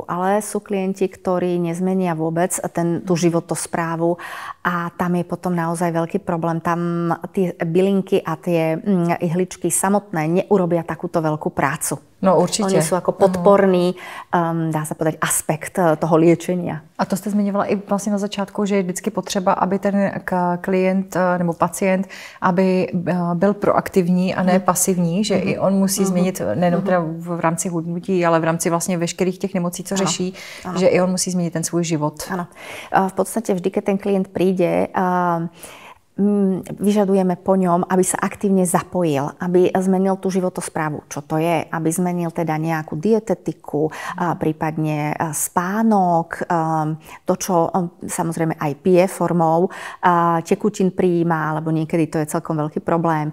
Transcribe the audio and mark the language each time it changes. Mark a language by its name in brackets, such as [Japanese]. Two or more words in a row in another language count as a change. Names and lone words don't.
[Slovak] Ale sú klienti, ktorí nezmenia vôbec tú životosprávu a tam je potom naozaj veľký problém. Tam tie bylinky a tie ihličky samotné neurobia takúto veľkú prácu. [Czech] No určitě. [Slovak] Oni sú ako podporný, dá sa povedať, aspekt toho liečenia. [Czech] A to jste zmiňovala i vlastně na začátku, že je vždycky potřeba, aby ten klient nebo pacient, aby byl proaktivní a ne pasivní, že i on musí změnit, nejenom teda v rámci hubnutí, ale v rámci vlastně veškerých těch nemocí, co řeší, že i on musí změnit ten svůj život. [Slovak] Áno. V podstate vždy, keď ten klient príde, vyžadujeme po ňom, aby sa aktívne zapojil, aby zmenil tú životosprávu. Čo to je? Aby zmenil teda nejakú dietetiku, prípadne spánok, to, čo samozrejme aj pije formou tekutín prijíma, alebo niekedy to je celkom veľký problém.